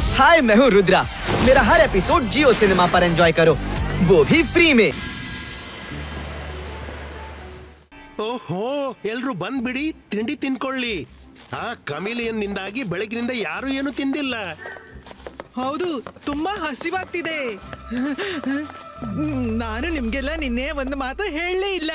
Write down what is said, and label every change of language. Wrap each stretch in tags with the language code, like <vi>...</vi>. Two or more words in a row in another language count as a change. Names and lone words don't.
<hi>हाय, मैं हूँ रुद्रा। मेरा हर एपिसोड जियो सिनेमा पर एंजॉय करो, वो भी फ्री में।</hi> <kn>ಓಹೋ, ಎಲ್ರು ಬಂದ್ಬಿಡಿ, ತಿಂಡಿ ತಿನ್ಕೊಳ್ಳಿ. ಆ ಕಮಿಲಿಯನ್ ನಿಂದಾಗಿ ಬೆಳಗಿನಿಂದ ಯಾರು ಏನು ತಿಂದಿಲ್ಲ. ಹೌದು, ತುಂಬಾ ಹಸಿವಾಗ್ತಿದೆ. ನಾನು ನಿಮ್ಗೆಲ್ಲ ನಿನ್ನೆ ಒಂದು ಮಾತು ಹೇಳಲೇ ಇಲ್ಲ.</kn>